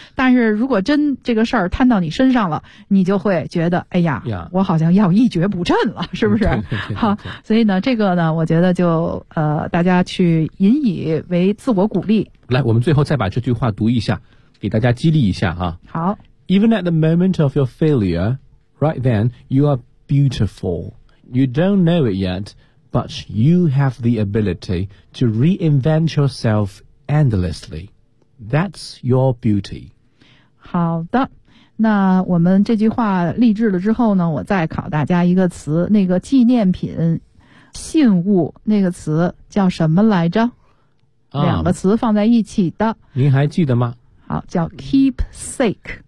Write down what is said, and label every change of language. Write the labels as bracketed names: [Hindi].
[Chinese] 但是如果真这个事儿摊到你身上了，你就会觉得，哎呀，我好像要一蹶不振了，是不是？所以呢，这个呢，我觉得就大家去引以为自我鼓励。来，我们最后再把这句话读一下，给大家激励一下啊。好 [English] ，Even at the moment of your failure, right then you are beautiful. You don't know it yet. But you have the ability to reinvent yourself endlessly. That's your beauty. [Chinese] 好的，那我们这句话励志了之后呢，我再考大家一个词，那个纪念品、信物那个词叫什么来着？两个词放在一起的。您还记得吗？好，叫 keepsake。